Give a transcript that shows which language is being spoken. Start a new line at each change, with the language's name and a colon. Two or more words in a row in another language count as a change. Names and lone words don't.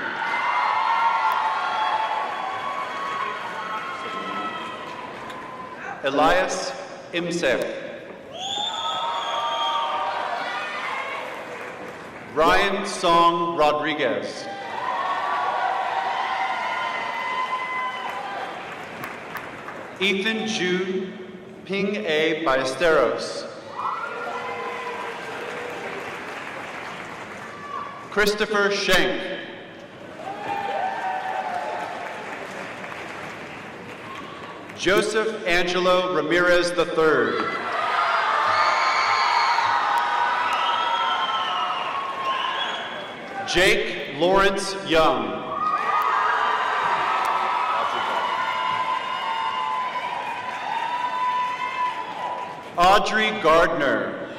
English: Elias Imsek. Ryan Song Rodriguez. Ethan Ju Ping A. Ballesteros. Christopher Schenk. Joseph Angelo Ramirez III. Jake Lawrence Young. Audrey Gardner.